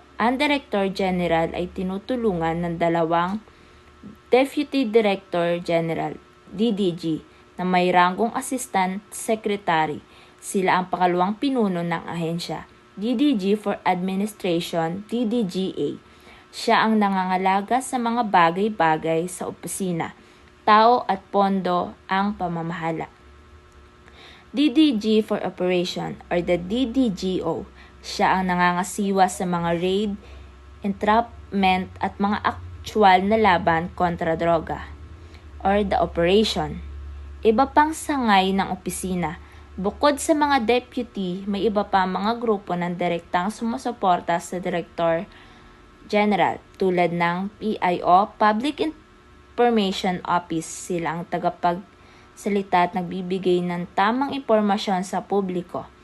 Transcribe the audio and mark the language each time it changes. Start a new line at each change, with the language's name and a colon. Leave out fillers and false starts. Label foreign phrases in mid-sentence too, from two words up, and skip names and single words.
Filipino: Ang Director General ay tinutulungan ng dalawang Deputy Director General, DDG, na may ranggong Assistant Secretary. Sila ang pangalawang pinuno ng ahensya.
English: DDG for Administration,
Filipino: DDGA. Siya ang nangangalaga sa mga bagay-bagay sa opisina, tao at pondo ang pamamahala.
English: DDG for Operation or the DDGO.
Filipino: Siya ang nangangasiwa sa mga raid, entrapment at mga aktual na laban kontra droga
English: or the operation.
Filipino: Iba pang sangay ng opisina. Bukod sa mga deputy, may iba pa mga grupo ng direktang sumusuporta sa Director General tulad ng PIO, Public Information Office. Sila ang tagapagsalita at nagbibigay ng tamang impormasyon sa publiko.